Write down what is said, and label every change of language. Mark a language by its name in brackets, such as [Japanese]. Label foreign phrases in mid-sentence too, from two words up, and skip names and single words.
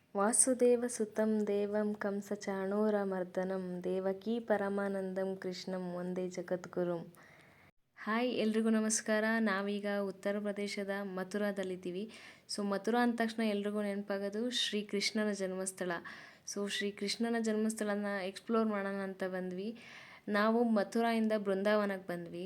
[Sanskrit] ವಾಸುದೇವಸುತಂ ದೇವಂ ಕಂಸಚಾಣೂರಮರ್ದನಂ ದೇವಕೀ ಪರಮಾನಂದಂ ಕೃಷ್ಣಂ ವಂದೇ ಜಗದ್ಗುರುಂ. [Kannada] ಹಾಯ್, ಎಲ್ರಿಗೂ ನಮಸ್ಕಾರ. ನಾವೀಗ ಉತ್ತರ ಪ್ರದೇಶದ ಮಥುರಾದಲ್ಲಿದ್ದೀವಿ. ಮಥುರಾ ಅಂದ ತಕ್ಷಣ ಎಲ್ರಿಗೂ ನೆನಪಾಗೋದು ಶ್ರೀಕೃಷ್ಣನ ಜನ್ಮಸ್ಥಳ. ಶ್ರೀಕೃಷ್ಣನ ಜನ್ಮಸ್ಥಳನ ಎಕ್ಸ್ಪ್ಲೋರ್ ಮಾಡೋಣ ಅಂತ ಬಂದ್ವಿ. ನಾವು ಮಥುರಾಯಿಂದ ಬೃಂದಾವನಕ್ಕೆ ಬಂದ್ವಿ.